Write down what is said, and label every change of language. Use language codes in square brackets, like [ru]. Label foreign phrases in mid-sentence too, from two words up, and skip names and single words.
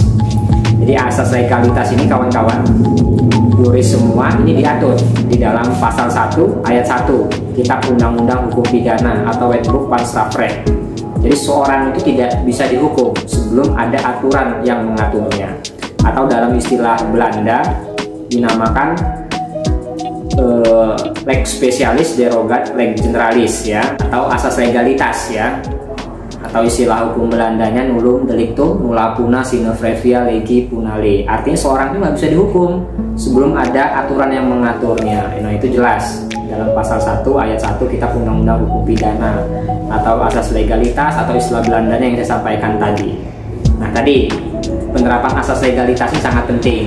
[id] Jadi asas legalitas ini kawan-kawan, juris semua ini diatur di dalam pasal 1 ayat 1 Kitab Undang-Undang Hukum Pidana atau Wetboek van Strafrecht. Jadi seorang itu tidak bisa dihukum sebelum ada aturan yang mengaturnya, atau dalam istilah Belanda dinamakan [la] lex specialis derogat lex generalis [id] ya, atau asas legalitas ya, atau istilah hukum Belandanya [la] nullum delictum nulla puna sine previa legi punale. [id] Artinya seorang itu nggak bisa dihukum sebelum ada aturan yang mengaturnya. Nah, itu jelas dalam pasal 1 ayat 1 Kitab Undang-Undang Hukum Pidana atau asas legalitas, atau istilah Belandanya yang saya sampaikan tadi. Nah, tadi penerapan asas legalitas ini sangat penting.